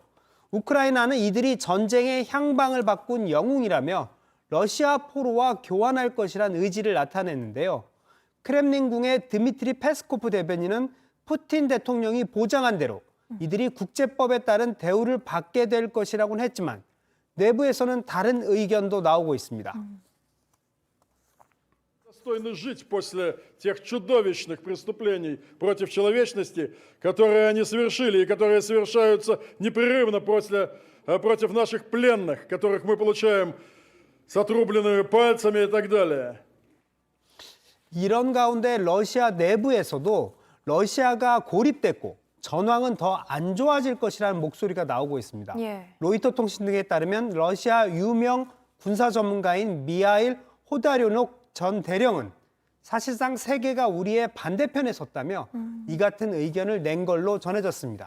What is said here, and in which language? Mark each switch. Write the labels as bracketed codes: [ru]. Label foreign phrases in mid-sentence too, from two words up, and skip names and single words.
[ko] 우크라이나는 이들이 전쟁의 향방을 바꾼 영웅이라며 러시아 포로와 교환할 것이란 의지를 나타냈는데요. 크렘린궁의 드미트리 페스코프 대변인은 푸틴 대통령이 보장한 대로 이들이 국제법에 따른 대우를 받게 될 것이라고는 했지만 내부에서는 다른 의견도 나오고 있습니다. [ru] Достойно жить после тех чудовищных преступлений против человечности, которые они совершили и которые совершаются непрерывно против наших пленных, которых мы получаем с отрубленными пальцами и так далее. [ko] 이런 가운데 러시아 내부에서도 러시아가 고립됐고 전황은 더 안 좋아질 것이라는 목소리가 나오고 있습니다. 로이터 통신 등에 따르면 러시아 유명 군사 전문가인 미하일 호다료녹 전 대령은 사실상 세계가 우리의 반대편에 섰다며 이 같은 의견을 낸 걸로 전해졌습니다.